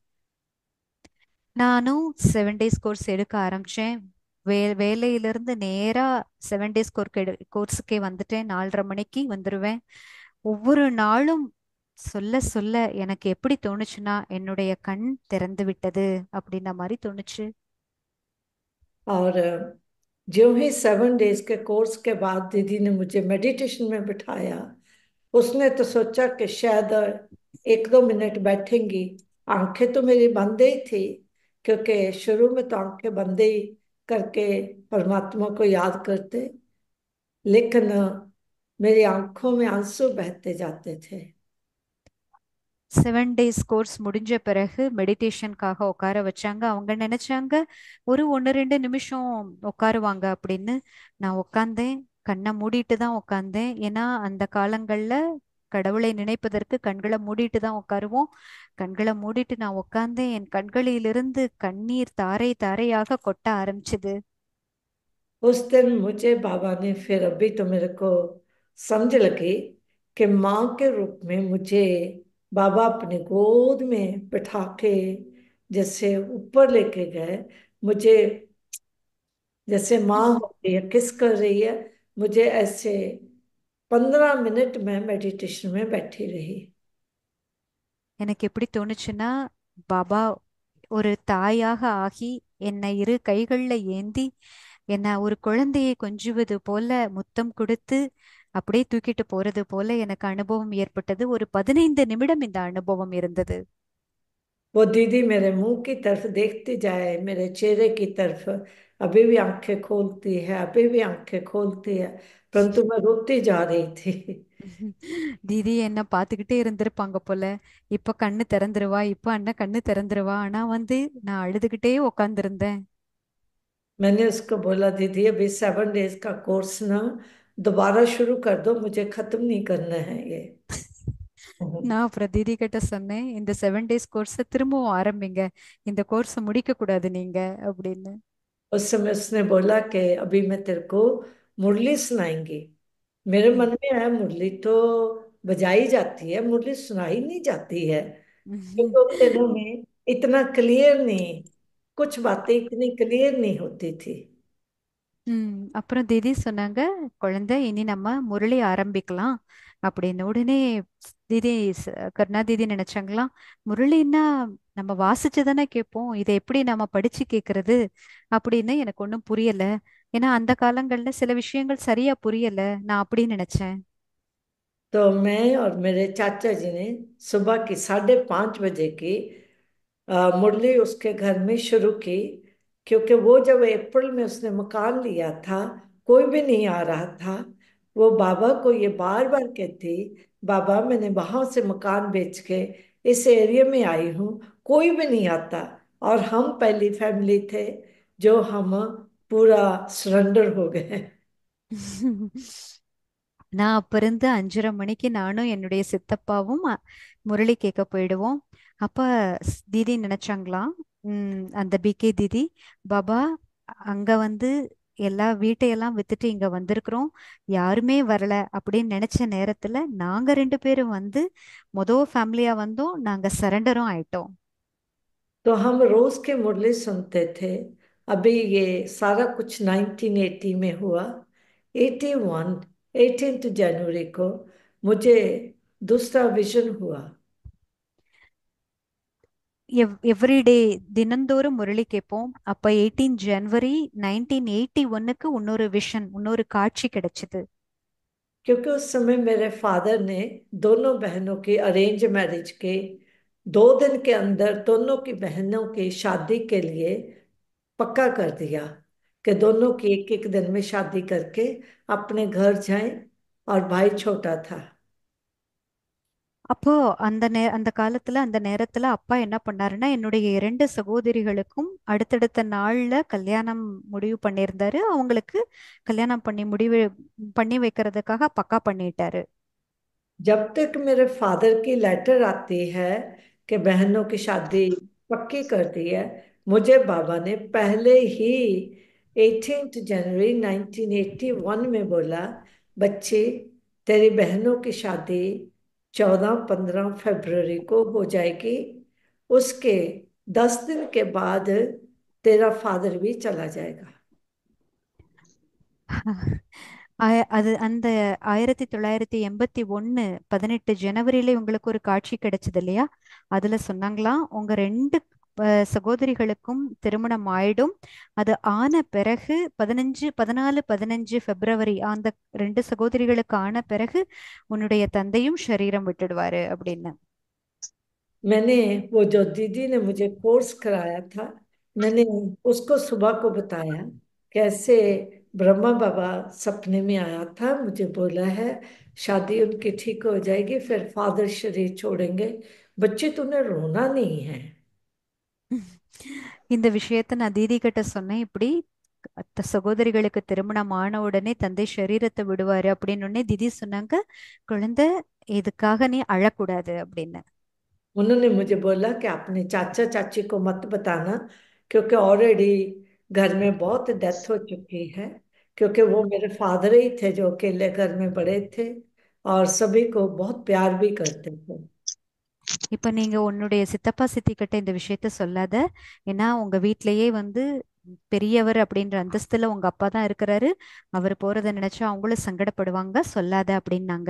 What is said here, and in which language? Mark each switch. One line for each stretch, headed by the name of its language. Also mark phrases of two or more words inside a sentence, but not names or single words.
Tamil: நானும் 7
English: days course
Tamil: எடுக்க ஆரம்பிச்சேன். வேலையிலிருந்து நேரா 7
English: days courseukke
Tamil: வந்துட்டேன். 4:30 மணிக்கு வந்துருவேன். ஒவ்வொரு நாளும் சொல்ல சொல்ல எனக்கு எப்படி தோணுச்சுன்னா, என்னுடைய கண் திறந்து விட்டது அப்படின்ன மாதிரி தோணுச்சு.
Hindi: और जो ही 7 डेज के कोर्स के बाद दीदी ने मुझे मेडिटेशन में बिठाया, उसने तो सोचा कि शायद 1-2 मिनट बैठेंगी। आंखें तो मेरी बंद ही थी, क्योंकि शुरू में तो आंखें बंद ही करके परमात्मा को याद करते, लेकिन मेरी आंखों में आंसू बहते जाते थे।
Tamil: 7
English: days course
Tamil: முடிஞ்ச பிறகு மெடிடேஷனுக்காக உட்கார வச்சாங்க. அவங்க நினைச்சாங்க ஒரு 1-2 நிமிஷம் உட்காருவாங்க அப்படின்னு. நான் உட்காந்தேன். கண்ணை மூடிட்டு தான் உட்காந்தேன். ஏன்னா அந்த காலங்கள்ல கடவுளை நினைப்பதற்கு கண்களை மூடிட்டு தான் உட்காருவோம். கண்களை மூடிட்டு நான் உட்காந்தேன். என் கண்களிலிருந்து கண்ணீர் தாரை தாரையாக கொட்ட ஆரம்பிச்சது.
Hindi: उस दिन मुझे बाबा ने फिर, अभी तो मेरे को समझ लगी कि माँ के रूप में मुझे बाबा अपनी गोद में बिठा के जैसे ऊपर लेके गए। मुझे जैसे माँ हो रही है, किस कर रही है, मुझे ऐसे 15 मिनट में मेडिटेशन में बैठी रही।
Tamil: எனக்கு எப்படி தோணுச்சுன்னா, பாபா ஒரு தாயாக ஆகி என்னை இரு கைகள்ல ஏந்தி என்னை ஒரு குழந்தையை கொஞ்சுவது போல முத்தம் கொடுத்து அப்படியே தூக்கிட்டு போறது போல எனக்கு அனுபவம் ஏற்பட்டது. ஒரு 15 நிமிடம் இந்த அனுபவம் இருந்தது.
Hindi: वो दीदी मेरे मुंह की तरफ देखती जाए, मेरे चेहरे की तरफ, अभी भी आंखें खोलती है, अभी भी आंखें खोलती है, परंतु मैं रोती जा रही थी।
Tamil: தீதி என்ன பார்த்துக்கிட்டே இருந்திருப்பாங்க போல. இப்ப கண்ணு திறந்துருவா, இப்ப அண்ணன் கண்ணு திறந்துருவா, ஆனா வந்து நான் அழுதுகிட்டே உக்காந்துருந்தேன்.
Hindi: मैंने उसको बोला दीदी अभी 7 डेज का कोर्स ना दोबारा शुरू कर दो, मुझे खत्म नहीं करना है ये।
Tamil: நான் அப்புறம் தீதி கிட்ட சொன்னேன், இந்த 7
English: days coursai
Tamil: திரும்பவும் ஆரம்பிங்க, இந்த கோர்ஸை முடிக்க கூடாது நீங்க அப்படின்னு.
Hindi: उस समय उसने बोला कि अभी मैं तेरे को मुरली सुनाएंगी। मेरे मन में है, मुरली तो बजाई जाती है, मुरली सुनाई नहीं जाती है, क्योंकि उन दिनों में इतना क्लियर नहीं, कुछ बातें इतनी क्लियर नहीं होती थी।
Tamil: அப்புறம் தீதி சொன்னாங்க, குழந்தை இனி நம்ம முரளி ஆரம்பிக்கலாம் அப்படின்னு. உடனே தீதி கருணா தீதி நினைச்சாங்களாம், முரளின்னா நம்ம வாசிச்சு தானே கேட்போம், இதை எப்படி நம்ம படிச்சு கேட்கறது அப்படின்னு. எனக்கு ஒன்றும் புரியல. ஏன்னா அந்த காலங்கள்ல சில விஷயங்கள் சரியா புரியல. நான் அப்படின்னு நினைச்சேன்.
Hindi: तो मैं और मेरे चाचा जी ने सुबह की 5:30 बजे की मुरली उसके घर में शुरू की, क्योंकि वो जब अप्रैल में उसने मकान लिया था, कोई भी नहीं आ रहा था। वो बाबा को ये बार बार कहती, बाबा मैंने वहां से मकान बेच के इस एरिया में आई हूँ, कोई भी नहीं आता। और हम पहली फैमिली थे जो हम पूरा सरेंडर हो गए।
Tamil: நான் அப்ப இருந்து 5:30 மணிக்கு நானும் என்னுடைய சித்தப்பாவும் முரளி கேட்க போயிடுவோம். அப்ப தீதி நினைச்சாங்களாம், அந்த பிகே தீதி, பாபா அங்க வந்து எல்லா வீட்டையெல்லாம் வித்துட்டு இங்க வந்திருக்கிறோம், யாருமே வரல அப்படின்னு நினைச்ச நேரத்துல நாங்க ரெண்டு பேரும் வந்து மொத ஃபேமிலியா வந்தோம், நாங்க சரண்டரும் ஆயிட்டோம்.
Hindi: तो हम रोज के मुरली सुनते थे। अभी ये सारा कुछ 1980 में हुआ। 81 18 जनवरी को मुझे दूसरा विजन हुआ।
Tamil: எவ்ரிடே தினந்தோறும் முரளி கேட்போம். அப்ப 18 ஜனவரி 1981க்கு இன்னொரு விஷன், இன்னொரு காட்சி கிடைச்சது.
Hindi: क्योंकि उस समय मेरे फादर ने दोनों बहनों की
English: arrange marriage
Hindi: के 2 दिन के अंदर दोनों की बहनों की शादी के लिए पक्का कर दिया कि दोनों की एक एक दिन में शादी करके अपने घर जाएं। और भाई छोटा था।
Tamil: அப்போ அந்த காலத்துல அந்த நேரத்துல அப்பா என்ன பண்ணாருன்னா என்னுடைய இரண்டு சகோதரிகளுக்கும் அடுத்தடுத்த நாள்ல கல்யாணம் முடிவு பண்ணியிருந்தாரு. அவங்களுக்கு கல்யாணம் பண்ணி வைக்கிறதுக்காக பக்கா பண்ணிட்டாரு.
Hindi: जब तक मेरे फादर की लेटर आती है कि बहनों की शादी पक्की कर दी है, मुझे बाबा ने पहले ही 18 जनवरी 1981 में बोला, बच्चे तेरी बहनों की शादी 14-15 फरवरी को हो जाएगी। उसके 10 दिन के बाद तेरा फादर भी चला जाएगा।
Tamil: அது அந்த 1981 18 ஜனவரியில உங்களுக்கு ஒரு காட்சி கிடைச்சது இல்லையா? அதுல சொன்னாங்களாம் உங்க ரெண்டு சகோதரிகளுக்கும் திருமணம் ஆயிடும். அது ஆன பிறகு 14 15 பிப்ரவரி அந்த ரெண்டு சகோதரிகளுக்கு ஆன பிறகு உன்னுடைய தந்தையும் சரீரம் விட்டுடுவாரு அப்படின்னு.
Hindi: मैंने वो जो दीदी ने मुझे कोर्स कराया था, मैंने उसको सुबह को बताया कैसे ब्रह्मा बाबा सपने में आया था, मुझे बोला है शादी उनकी ठीक हो जाएगी, फिर फादर शरीर छोड़ेंगे। बच्चे तूने रोना नहीं है।
Tamil: இந்த விஷயத்த நான் தீதி கிட்ட சொன்னேன். இப்படி சகோதரிகளுக்கு திருமணம் ஆன உடனே தந்தை சரீரத்தை விடுவாரு அப்படின்னு உடனே திதி சொன்னாங்க, குழந்தை இதுக்காக நீ அழக்கூடாது அப்படின்னு.
Hindi: उन्होंने मुझे बोला कि अपने चाचा चाची को मत बताना, क्योंकि ऑलरेडी घर में बहुत डेथ हो चुकी है। क्योंकि वो मेरे फादर ही थे जो अकेले घर में बड़े थे और सभी को बहुत प्यार भी करते थे।
Tamil: இப்ப நீங்க உன்னுடைய சித்தப்பா சித்தி கிட்ட இந்த விஷயத்த சொல்லாத, ஏன்னா உங்க வீட்லயே வந்து பெரியவர் அப்படின்ற அந்தஸ்துல உங்க அப்பா தான் இருக்கிறாரு, அவர் போறதை நினைச்சா அவங்களும் சங்கடப்படுவாங்க, சொல்லாத அப்படின்னாங்க.